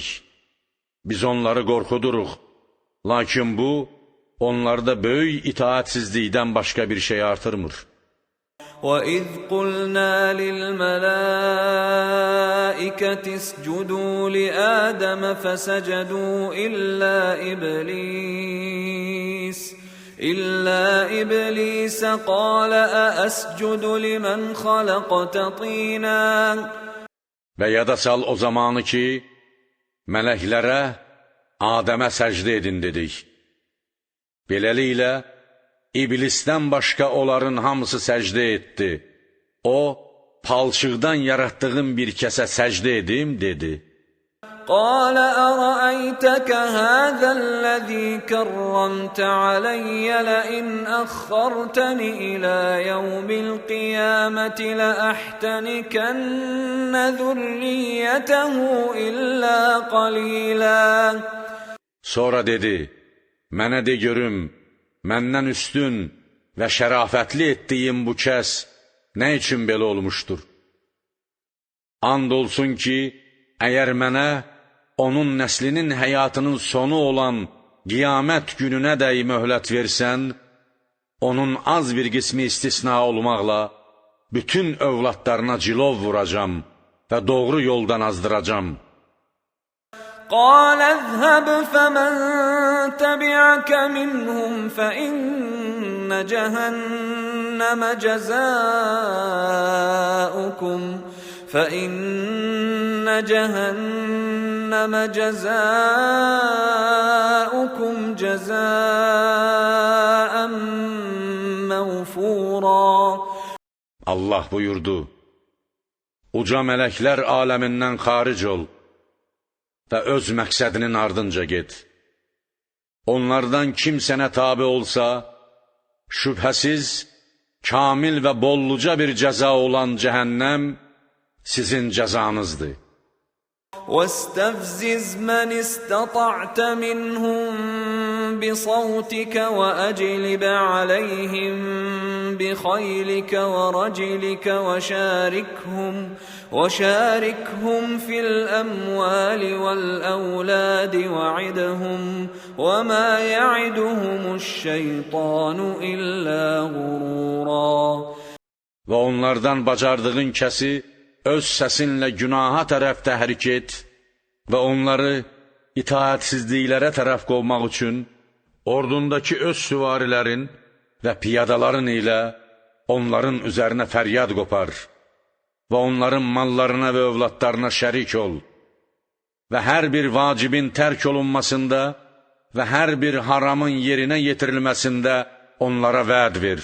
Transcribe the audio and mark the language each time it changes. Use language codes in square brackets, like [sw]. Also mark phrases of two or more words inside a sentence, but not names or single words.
[az] Biz onları qorxuduruq, lakin bu, onlarda böyük itaatsizlikdən başqa bir şey artırmır. [ar] وَإِذْ قُلْنَا لِلْمَلَائِكَةِ اسْجُدُوا لِآدَمَ فَسَجَدُوا إِلَّا إِبْلِيسَ قَالَ أَأَسْجُدُ لِمَنْ خَلَقْتَ طِينًا. [az] Və yada sal o zamanı ki, mələklərə Adəmə səcdə edin dedik. Beləliklə, İblisdən başqa onların hamısı səcdə etdi. O, palçıqdan yaratdığım bir kəsə səcdə edim, dedi. [ar] قَالَ أَرَأَيْتَكَ هَذَا الَّذِي كَرَّمْتَ عَلَيَّ لَئِنْ أَخَّرْتَنِ إِلَى يَوْمِ الْقِيَامَةِ لَأَحْتَنِكَنَّ ذُرِّيَّتَهُ إِلَّا قَلِيلًا. [az] Sonra dedi, mənə de görüm, məndən üstün və şərafətli etdiyim bu kəs nə üçün belə olmuşdur? And olsun ki, əgər mənə onun nəslinin həyatının sonu olan qiyamət gününə dəy möhlət versən, onun az bir qismi istisna olmaqla bütün övladlarına cilov vuracam və doğru yoldan azdıracam. [ar] قَالَ اذْهَبْ فَمَنْ تَبِعَكَ مِنْهُمْ فَإِنَّ جَهَنَّمَ جَزَاؤُكُمْ جَزَاءً مَوْفُورًا. [az] Allah buyurdu, uca mələklər aləmindən xaric ol və öz məqsədinin ardınca get. Onlardan kim sənə tabi olsa, şübhəsiz, kamil və bolluca bir cəza olan cəhənnəm sizin cəzanızdır. [ar] وَاسْتَفْزِزْ مَنِ اسْتَطَعْتَ مِنْهُمْ بِصَوْتِكَ وَأَجْلِبْ عَلَيْهِمْ بِخَيْلِكَ وَرَجِلِكَ وَشَارِكْهُمْ فِي الْأَمْوَالِ وَالْأَوْلَادِ وَعِدْهُمْ وَمَا يَعِدُهُمُ الشَّيْطَانُ إِلَّا غُرُورًا. [az] Və onlardan bacardığın kəsi öz səsinlə günaha tərəf təhrik et və onları itaatsizliklərə tərəf qovmaq üçün ordundakı öz süvarilərin və piyadaların ilə onların üzərinə fəryad qopar və onların mallarına və övladlarına şərik ol və hər bir vacibin tərk olunmasında və hər bir haramın yerinə yetirilməsində onlara vəd ver.